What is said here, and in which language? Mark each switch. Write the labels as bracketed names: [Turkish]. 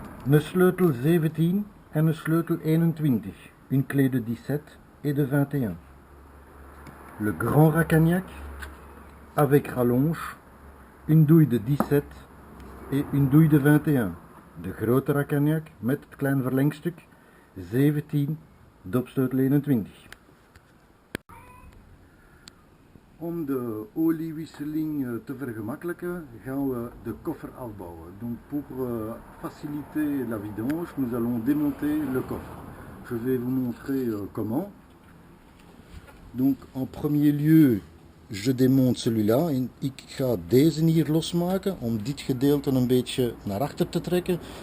[Dutch] Een sleutel 17 en een sleutel 21, [French] une clé de 17 et de 21. Le grand racagnac avec rallonge, une douille de 17 et une douille de 21. [Dutch] De grote racagnac met het klein verlengstuk 17, dopsleutel 21. Om de oliewisseling te vergemakkelijken gaan we de koffer afbouwen. [French] Donc pour faciliter la vidange, nous allons démonter le coffre. Je vais vous montrer comment. Donc en premier lieu, je démonte celui-là. [Dutch] Ik ga deze hier losmaken om dit gedeelte een beetje naar achter te trekken.